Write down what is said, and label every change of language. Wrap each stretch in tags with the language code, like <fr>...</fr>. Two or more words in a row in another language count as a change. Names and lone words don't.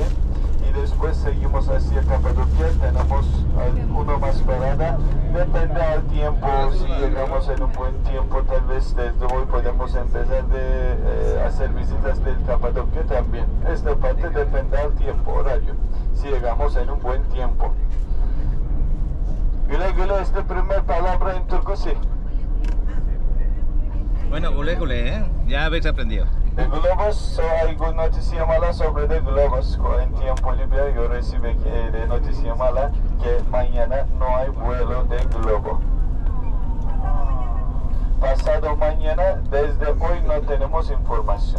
<es>Y después seguimos hacia Capadocia, tenemos uno más parada, depende del tiempo, si llegamos en un buen tiempo, tal vez desde hoy podemos empezar de hacer visitas del Capadocia también. Esta parte depende del tiempo, horario, si llegamos en un buen tiempo.</es> <tr>Güle güle</tr> <es>es la primera palabra en turco, sí. Bueno,</es> <tr>güle güle,</tr> <es>¿eh? Ya habéis aprendido. De globos, hay noticia mala sobre de globos. En tiempo libre yo recibí de noticia mala que mañana no hay vuelo de globo. Pasado mañana, desde hoy no tenemos información.</es>